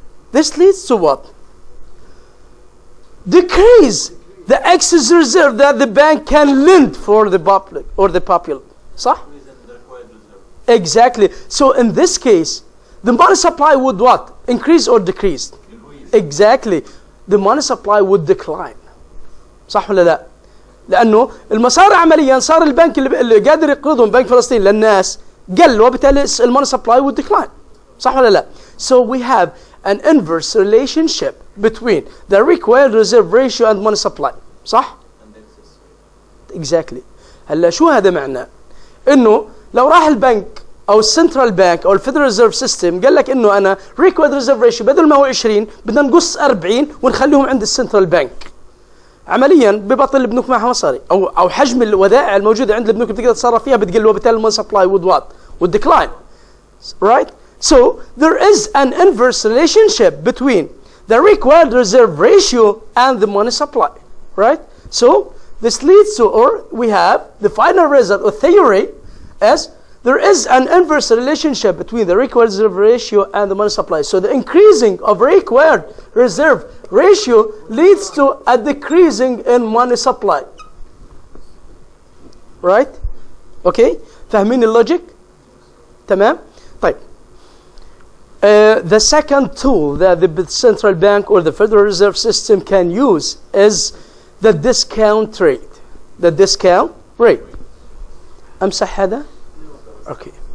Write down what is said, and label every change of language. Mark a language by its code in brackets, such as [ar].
[en] This leads to what? Decrease the excess reserve that the bank can lend for the public or the popular. [ar] صح? Exactly. [en] So in this case, the money supply would what? Increase or decrease? Exactly. The money supply would decline. [ar] صح ولا لا؟ لأنه المسار عمليا صار البنك اللي قادر يقرضهم بنك فلسطين للناس قل، وبالتالي المونey [en] supply would decline. [ar] صح ولا لا؟ [en] So we have an inverse relationship between the required reserve ratio and money supply. [ar] صح؟ Exactly. هلا شو هذا معناه؟ إنه لو راح البنك أو السنترال بانك أو الفيدرال ريزيرف سيستم قال لك إنه أنا required reserve ratio بدل ما هو 20 بدنا نقص 40 ونخليهم عند السنترال بانك. عمليا ببطل البنوك معها مصاري او حجم الودائع الموجوده عند البنوك بتقدر تتصرف فيها بتقل، وبالتالي الموني سبلاي [en] would decline. Right? So there is an inverse relationship between the required reserve ratio and the money supply. Right? So this leads to, or we have the final result or theory as there is an inverse relationship between the required reserve ratio and the money supply. So the increasing of required reserve ratio leads to a decreasing in money supply. Right? Okay? [ar] فاهمين اللوجيك؟ تمام؟ طيب. [en] The second tool that the central bank or the Federal Reserve System can use is the discount rate. The discount rate. [ar] أمسح هذا؟ Okay.